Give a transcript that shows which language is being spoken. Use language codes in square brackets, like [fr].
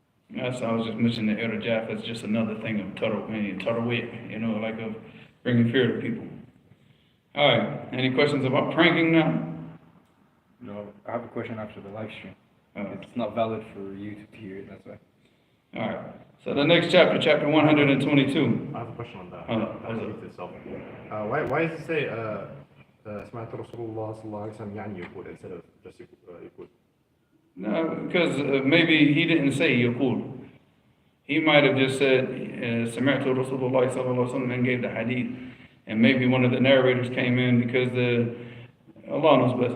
[en] That's, I was just mentioning the Adab, that's just another thing of tarawih, you know, like of bringing fear to people. All right, any questions about pranking now? No, I have a question after the live stream. It's not valid for YouTube to hear it, that's why. All right, so the next chapter, chapter 122. I have a question on that. Hadith itself. Why does it say [ar] سمعت رسول الله صلى الله عليه وسلم يعني يقول [en] instead of just [ar] يقول? [en] No, because maybe he didn't say yaqul. He might have just said [ar] سمعت رسول الله صلى الله عليه وسلم [en] and gave the hadith. And maybe one of the narrators came in because Allah knows best.